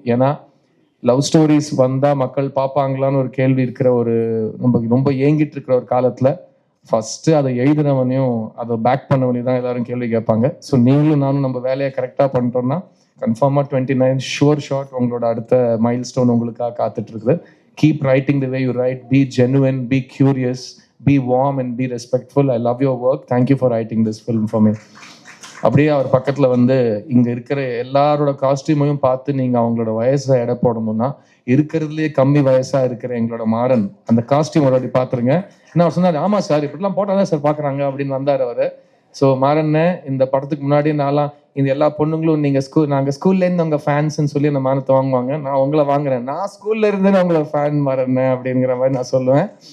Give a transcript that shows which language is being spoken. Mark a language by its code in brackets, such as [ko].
[ta] ஏன்னா love stories வந்தால் மக்கள் பார்ப்பாங்களான்னு ஒரு கேள்வி இருக்கிற ஒரு ரொம்ப ஏங்கிட்டு இருக்கிற ஒரு காலத்தில் ஃபர்ஸ்ட் அதை எழுதினவனையும் அதை பேக் பண்ணவனையும் தான் எல்லாரும் கேள்வி கேட்பாங்க. ஸோ நீங்களும் நானும் நம்ம வேலையை கரெக்டாக பண்ணிட்டோம்னா கன்ஃபார்மாக 29 ஷார்ட் உங்களோட அடுத்த மைல் ஸ்டோன் உங்களுக்காக காத்துட்டு இருக்குது. [en] Keep writing the way you write. Be genuine, be curious, be warm and be respectful. I love your work. Thank you for writing this film for me. [ta] அப்படியே அவர் பக்கத்தில் வந்து இங்கே இருக்கிற எல்லாரோட காஸ்டியூமையும் பார்த்து நீங்கள் அவங்களோட வயசை எடை போடணும்னா இருக்கிறதுலே கம்மி வயசாக இருக்கிற எங்களோட மாறன் அந்த காஸ்டியூம் ஒரு வாட்டி பார்த்துருங்க. என்ன அவர் சொன்னார், ஆமாம் சார் இப்படிலாம் போட்டால் தான் சார் பார்க்குறாங்க அப்படின்னு வந்தார் அவர். ஸோ மாறன்னு இந்த படத்துக்கு முன்னாடி நான்லாம் இந்த எல்லா பொண்ணுங்களும் நீங்கள் நாங்கள் ஸ்கூல்லேருந்து உங்கள் ஃபேன்ஸ்ன்னு சொல்லி அந்த மானத்தை வாங்குவாங்க, நான் உங்களை வாங்குறேன், நான் ஸ்கூல்ல இருந்தேன்னு உங்களை ஃபேன் மாறன்னு அப்படிங்கிற மாதிரி நான் சொல்லுவேன்.